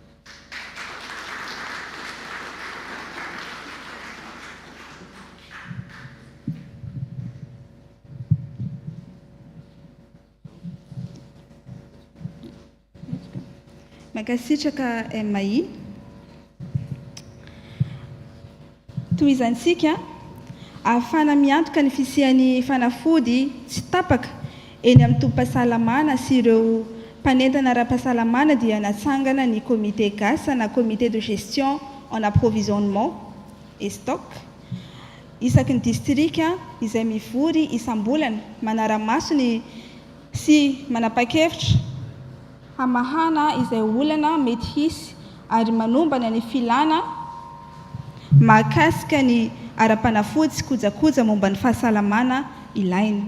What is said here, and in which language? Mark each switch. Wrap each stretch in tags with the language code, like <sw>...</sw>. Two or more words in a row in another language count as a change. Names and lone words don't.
<mg>Makasitraka MAI toy izantsika ahafana miantoka ny fisian'ny fanafody tsy tapaka eny amin'ny tompom-pahasalamana sy ireo mpanentana ara-pahasalamana dia natsangana ny comité GAS na</mg> <fr>comité de gestion en approvisionnement et stock</fr> <mg>isaky ny distrika izay mivory isam-bolana manara-masony sy manapa-kevitra hamahana izay olana mety hisy ary manombana ny filana mahakasika ny ara-panafody sy kojakoja momba ny fahasalamana ilaina.</mg>